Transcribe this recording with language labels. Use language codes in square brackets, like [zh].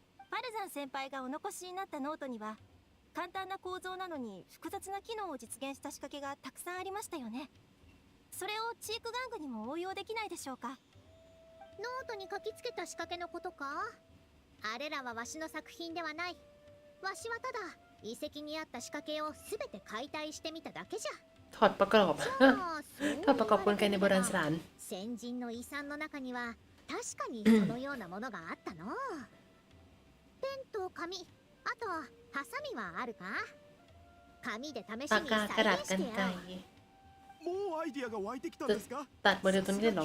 [ja] ファルザン先輩がお残しになったノートには、簡単な構造なのに複雑な機能を実現した仕掛けがたくさんありましたよね。それをチーク玩具にも応用できないでしょうか。ノートに書きつけた仕掛けのことか？あれらはわしの作品ではない。わしはただ遺跡にあった仕掛けをすべて解体してみただけじゃ。 [th] ถอดประกอบถอดประกอบกลไกในโบราณสถาน [ja] 先人の遺産の中には確かにそのようなものがあったの。ペンと紙、あとハサミはあるか？紙で試しに再現してやろう。もうアイディアが湧いてきたんですか？ [th] ตัดโมเดลตัวนี้ได้เหรอ